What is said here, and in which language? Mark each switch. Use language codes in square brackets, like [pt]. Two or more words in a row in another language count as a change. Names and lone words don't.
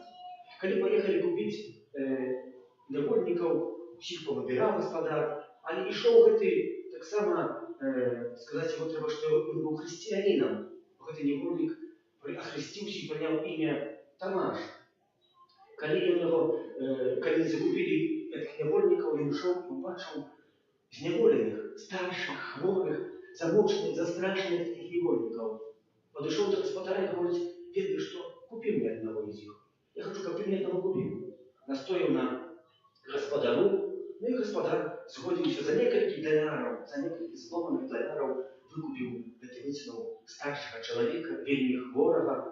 [be] Калі паехалі купіць нявольнікаў, усіх павыбіраў гаспадар, але ішоў гэты таксама, сказаць яму трэба, што ён быў хрысціянінам. Гэты нявольнік ахрысціўся і прыняў імя Тамаш. Калі закупілі гэтых нявольнікаў, ён ішоў і убачыў зняволеных, старшых, хворых, замучаных, застрашаных [ru] таких невольников. Подошел до гаспадара и говорит: «Ведай, что купи мне одного из них. Я хочу, как ты мне одного купил». Настоял на гаспадару, ну и гаспадар сгодился за несколько долларов, за несколько зломанных долларов выкупил, вытянул старшего человека, вельми хворого.